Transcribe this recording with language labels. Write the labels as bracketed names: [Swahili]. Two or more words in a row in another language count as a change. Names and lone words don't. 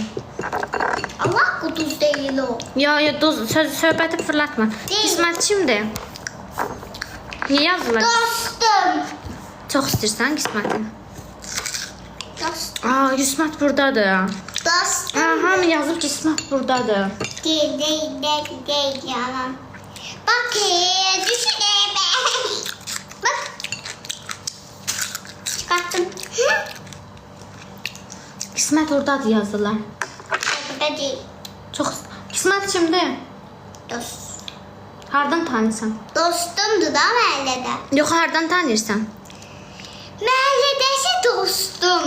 [Turkish] Allah kutusu değil o. [Azerbaijani] Ya dost, söhbəti fırlatma. Deyil. Qismətçimdir. Niyə yazırlar? Dostum. Çox istəyirsən qisməti. Dostum. Aa, qismət buradadır. Dostum. Hamı yazıb qismət buradadır. [Turkish] Değil yalan. Bak düşüneyim. Bak. Çıkarttım. [Azerbaijani] Qismət oradadır yazırlar. [Turkish] Burada değil. [Azerbaijani] Çox qismət kimdir? Dost. Hardan tanıyırsan? [Turkish] Dostumdu da mahallede. [Azerbaijani] Yox, hardan tanıyırsan? [Turkish] Mahalledeki dostum.